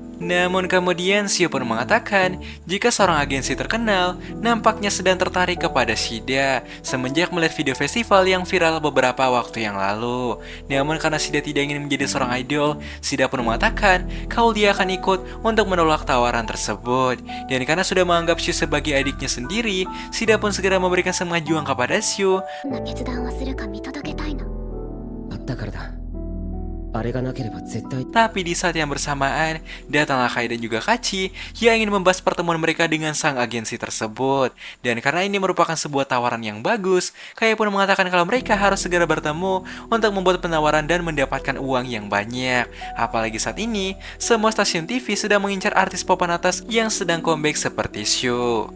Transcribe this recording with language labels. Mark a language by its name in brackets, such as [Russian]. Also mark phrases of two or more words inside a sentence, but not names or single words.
[Indonesian] Namun kemudian Shu pun mengatakan jika seorang agensi terkenal nampaknya sedang tertarik kepada Shida semenjak melihat video festival yang viral beberapa waktu yang lalu. Namun karena Shida tidak ingin menjadi seorang idol, Shida pun mengatakan kalau dia akan ikut untuk menolak tawaran tersebut. Dan karena sudah menganggap Shu sebagai adiknya sendiri, Shida pun segera memberikan semangat juang kepada Shu. [Japanese] どんな決断をするか見届けたいの。あったからだ。あれがなければ絶対 [Indonesian] Tapi di saat yang bersamaan, datanglah Kai dan juga Kachi yang ingin membahas pertemuan mereka dengan sang agensi tersebut. Dan karena ini merupakan sebuah tawaran yang bagus, Kai pun mengatakan kalau mereka harus segera bertemu untuk membuat penawaran dan mendapatkan uang yang banyak. Apalagi saat ini, semua stasiun TV sedang mengincar artis papan atas yang sedang comeback seperti Shu.